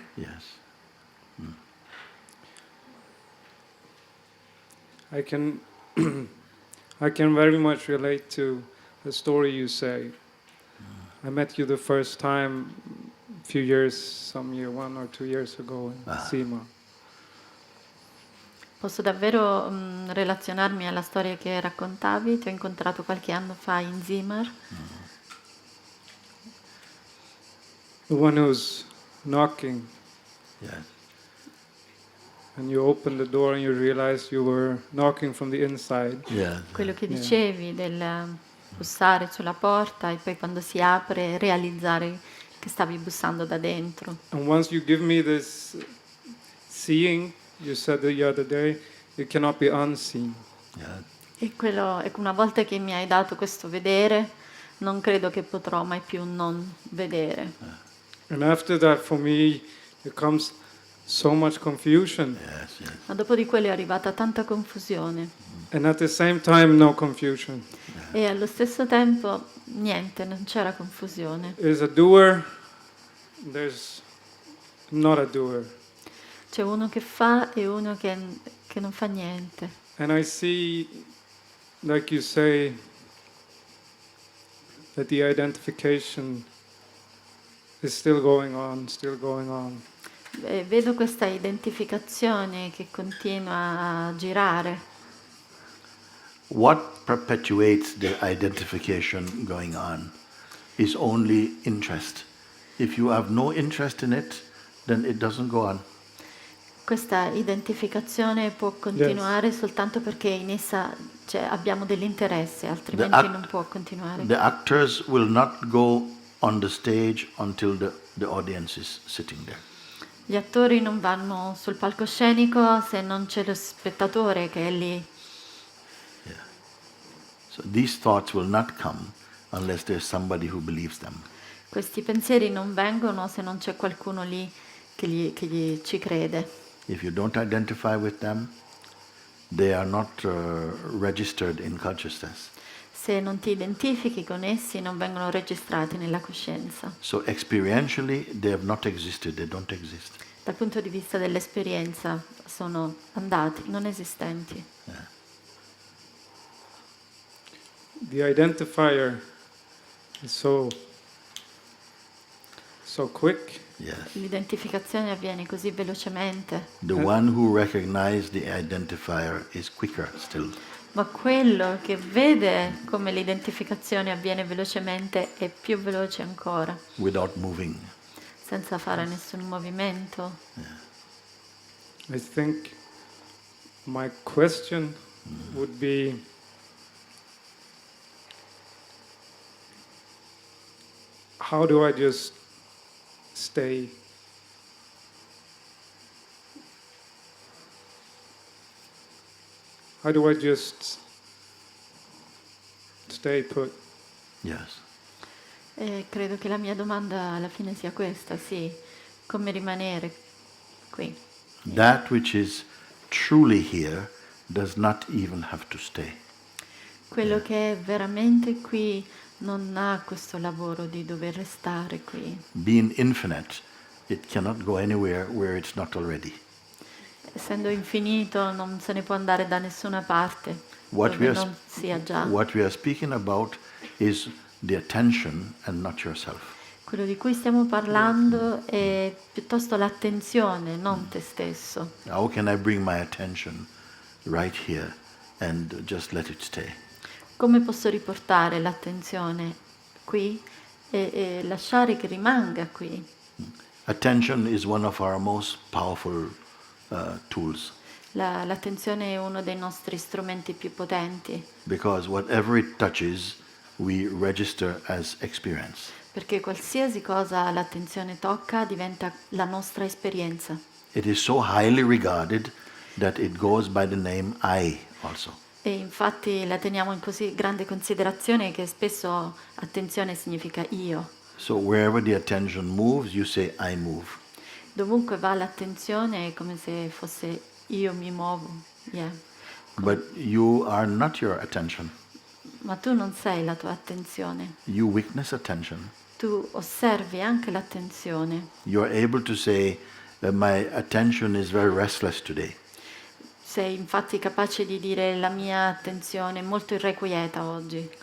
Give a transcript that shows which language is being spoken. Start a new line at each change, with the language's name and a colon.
English: yes, I can I can very much relate to the story you say. I met you the first time a few years, 1 or 2 years ago in Sima.
Italian: Posso davvero relazionarmi alla storia che raccontavi? Ti ho incontrato qualche anno fa in Zimmer.
English: The one who's knocking, yes. and you opened the door and you realized you were knocking from the inside. Yeah.
Italian: Quello che
English: Yeah.
Italian: dicevi del bussare sulla porta e poi quando si apre realizzare che stavi bussando da dentro.
English: And once you give me this seeing, you said the other day, it cannot be unseen. Yeah.
Italian: E una volta che mi hai dato questo vedere, non credo che potrò mai più non vedere.
English: And after that, for me, there comes so much confusion. Yes, yes.
Italian: Ma dopo di quello è arrivata tanta confusione
English: And at the same time, no confusion.
Italian: e allo stesso tempo niente, non c'era confusione.
English: There's a doer, there's not a doer.
Italian: C'è uno che fa e uno che non fa niente.
English: And I see, like you say, that the identification is still going on, still going on.
Italian: Vedo questa identificazione che continua a girare.
English: What perpetuates the identification going on is only interest. If you have no interest in it, then it doesn't go on.
Italian: Questa identificazione può continuare soltanto perché in essa abbiamo dell'interesse, altrimenti non può continuare.
English: The actors will not go on the stage until the audience is sitting there.
Italian: Gli attori non vanno sul palcoscenico se non c'è lo spettatore che è lì.
English: So these thoughts will not come unless there's somebody who believes them.
Italian: Questi pensieri non vengono se non c'è qualcuno lì che ci crede.
English: If you don't identify with them, they are not registered in consciousness.
Italian: Se non ti identifichi con essi, non vengono registrati nella coscienza.
English: So experientially, they have not existed, they don't exist.
Italian: Dal punto di vista dell'esperienza sono andati, non esistenti.
English: the identifier is so quick. Yes.
Italian: L'identificazione avviene così velocemente,
English: The one who recognizes the identifier is quicker still.
Italian: ma quello che vede come l'identificazione avviene velocemente è più veloce ancora,
English: Without moving.
Italian: senza fare nessun movimento.
English: I think my question would be, how do I just stay? How do I just stay put? Yes.
Italian: E credo che la mia domanda alla fine sia questa, sì, come rimanere qui.
English: That which is truly here does not even have to stay.
Italian: Quello che è veramente qui non ha questo lavoro di dover restare qui.
English: Being infinite, it cannot go anywhere where it's not already.
Italian: Essendo infinito non se ne può andare da nessuna parte
English: What we
Italian: dove
English: are,
Italian: non sia già.
English: what we are speaking about is the attention and not yourself.
Italian: Quello di cui stiamo parlando è piuttosto l'attenzione, non te stesso.
English: How can I bring my attention right here and just let it stay?
Italian: Come posso riportare l'attenzione qui e lasciare che rimanga qui?
English: Attention is one of our most powerful tools,
Italian: L'attenzione è uno dei nostri strumenti più potenti,
English: because whatever it touches, we register as experience.
Italian: perché qualsiasi cosa l'attenzione tocca diventa la nostra esperienza.
English: It is so highly regarded that it goes by the name I also.
Italian: E infatti la teniamo in così grande considerazione che spesso attenzione significa io.
English: So wherever the attention moves, you say I move.
Italian: Dovunque va l'attenzione è come se fosse io mi muovo.
English: Yeah. But you are not your attention.
Italian: Ma tu non sei la tua attenzione.
English: You witness attention.
Italian: Tu osservi anche l'attenzione.
English: You are able to say that my attention is very restless today.
Italian: Sei infatti capace di dire la mia attenzione è molto irrequieta oggi.